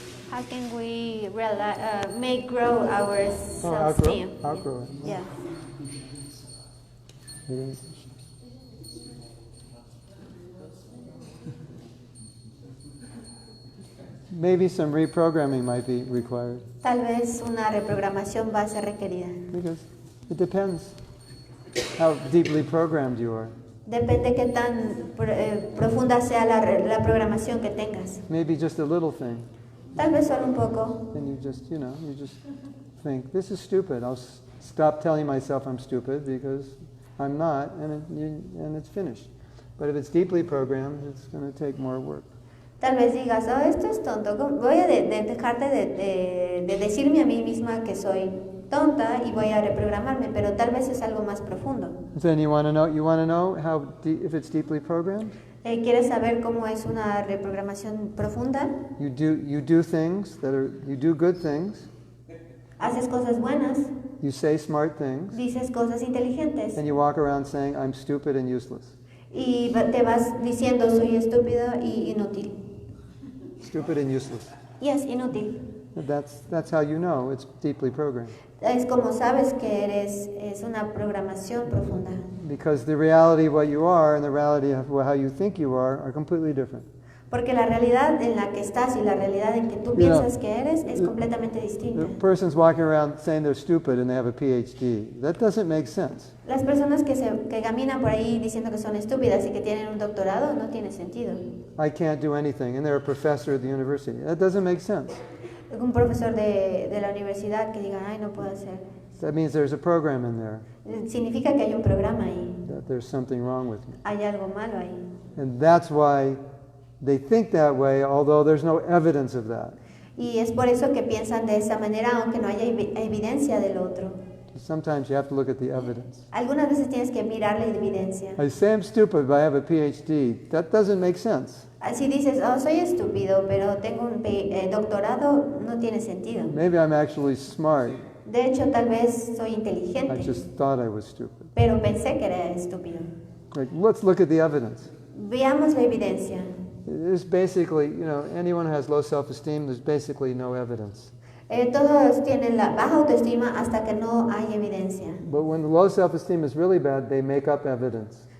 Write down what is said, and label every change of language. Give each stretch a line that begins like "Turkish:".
English: How can we make grow our self-esteem? Outgrow it. Yeah. Maybe some reprogramming might be required.
Spanish: Tal vez una reprogramación va a ser requerida.
English: Because it depends how deeply programmed you are.
Spanish: Depende qué tan profunda sea la programación que tengas.
English: Maybe just a little thing.
Spanish: Tal vez solo un poco.
English: And you just think, this is stupid. I'll stop telling myself I'm stupid because I'm not, and it's finished. But if it's deeply programmed, it's going to take more work.
Spanish: Tal vez digas, oh, esto es tonto. Voy a dejarte de decirme a mí misma que soy tonta y voy a reprogramarme, pero tal vez es algo más profundo.
English: Then you want to know how if it's deeply programmed?
Spanish: ¿Quieres saber cómo es una reprogramación profunda?
English: You do things you do good things.
Spanish: Haces cosas buenas.
English: You say smart things.
Spanish: Dices cosas inteligentes.
English: And you walk around saying I'm stupid and useless.
Spanish: Y te vas diciendo soy estúpido y inútil.
English: Stupid and useless. Yes,
Spanish: inútil.
English: That's how you know it's deeply programmed.
Spanish: Es como sabes que es una programación profunda.
English: Because the reality of what you are and the reality of how you think you are completely different.
Spanish: Porque la realidad en la que estás y la realidad en que tú piensas que eres es completamente distinta.
English: The person's walking around saying they're stupid and they have a PhD. That doesn't make sense.
Spanish: Las personas que caminan por ahí diciendo que son estúpidas y que tienen un doctorado no tiene sentido.
English: I can't do anything, and they're a professor at the university. That doesn't make sense.
Spanish: Un profesor de la universidad que diga, ay, no puedo hacer.
English: That means there's a program in there.
Spanish: Significa que hay un programa ahí.
English: That there's something wrong with me.
Spanish: Hay algo malo ahí.
English: And that's why they think that way, although there's no evidence of that.
Spanish: Y es por eso que piensan de esa manera, aunque no haya evidencia del otro.
English: Sometimes you have to look at the evidence.
Spanish: Algunas veces tienes que mirar la evidencia.
English: I say I'm stupid, but I have a PhD. That doesn't make sense.
Spanish: Así dices, oh, soy estúpido, pero tengo un doctorado, no tiene sentido.
English: Maybe I'm actually smart.
Spanish: De hecho, tal vez soy
English: I
Spanish: inteligente,
English: just thought I was stupid.
Spanish: pero pensé que era estúpido.
English: Like, let's look at the evidence.
Spanish: Veamos la evidencia.
English: There's basically, anyone who has low self-esteem, there's basically no evidence.
Spanish: Todos tienen la baja autoestima hasta que no hay evidencia.
English: But when the low self-esteem is really bad, they make up evidence.